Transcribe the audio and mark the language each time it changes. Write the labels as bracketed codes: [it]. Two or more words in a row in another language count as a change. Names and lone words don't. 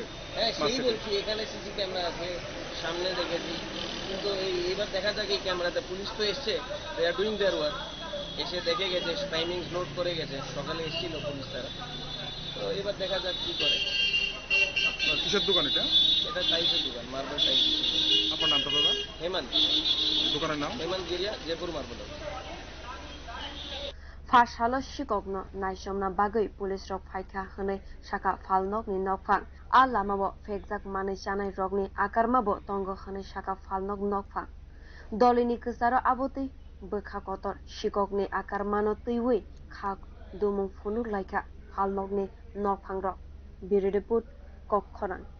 [bn] হ্যাঁ সেই বলছি এখানে [en] CC camera [bn] আছে সামনে দেখেছি কিন্তু এইবার দেখা যাক এই ক্যামেরাতে পুলিশ তো এসছে [en] they are doing their work [bn] এসে দেখে গেছে [en] timings note [bn] করে গেছে সকালে এসেছিল পুলিশ তারা তো এবার দেখা যাক কি করে কিসের দোকান এটা এটা টাইলসের দোকান [en] marble tiles [bn] আপনার নামটা দাদা হেমন্ত দোকানের নাম হেমন্ত গিরিয়া জয়পুর মার্বেল [trp] Phasalo Sikhokno naicherna bagwi police rok phaikha hwnwi sakha phalnokni nokphang a lamao phekjak manui chanai rokni akarmabo tongo hwnwi sakha phalnok nokphang Dolini kwcharo abotui bwkha kotor Sikhokni akarmano twiwi khak dumung phunuk laikha phalnokni nokphang rok Biririput Kokkhorang